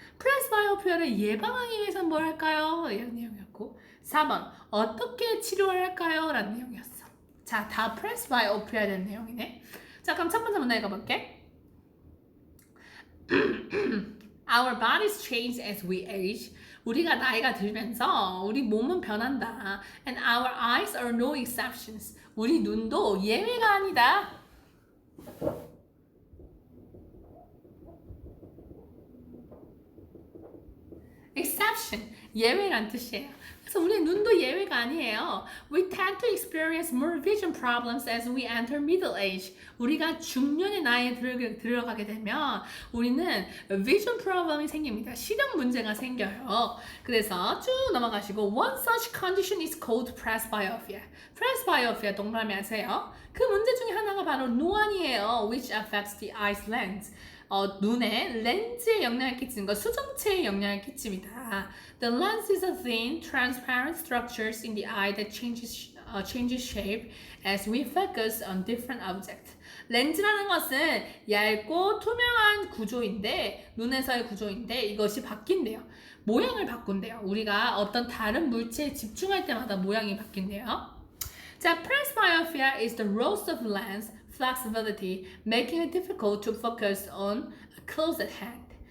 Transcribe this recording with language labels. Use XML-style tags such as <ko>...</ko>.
<ko>presbyopia를 예방하기 위해서는 뭘 할까요? 이런 내용이었고 4번 어떻게 치료를 할까요? 라는 내용이었어. 자, 다 presbyopia에 대한 내용이네. 자, 그럼 첫 번째 문제 읽어볼게.</ko> <en>Our bodies change as we age.</en> <ko>우리가 나이가 들면서 우리 몸은 변한다.</ko> <en>And our eyes are no exceptions.</en> <ko>우리 눈도 예외가 아니다. exception, 예외란 뜻이에요. 그래서 우리 눈도 예외가 아니에요.</ko> <en>We tend to experience more vision problems as we enter middle age.</en> <ko>우리가 중년의 나이에 들어가게 되면 우리는 vision problem이 생깁니다. 시력 문제가 생겨요. 그래서 쭉 넘어가시고</ko> <en>one such condition is called presbyopia.</en> <ko>presbyopia 동그라미 하세요. 그 문제 중에 하나가 바로 노안이에요.</ko> <en>which affects the eye's lens.</en> <ko>눈에 렌즈에 영향을 끼치는 것, 수정체에 영향을 끼칩니다.</ko> <en>The lens is a thin, transparent structures in the eye that changes shape as we focus on different objects.</en> <ko>렌즈라는 것은 얇고 투명한 구조인데, 눈에서의 구조인데 이것이 바뀐대요. 모양을 바꾼대요. 우리가 어떤 다른 물체에 집중할 때마다 모양이 바뀐대요.</ko> <en>자, presbyopia is the loss of lens flexibility, making it difficult to focus on a close at hand.</en>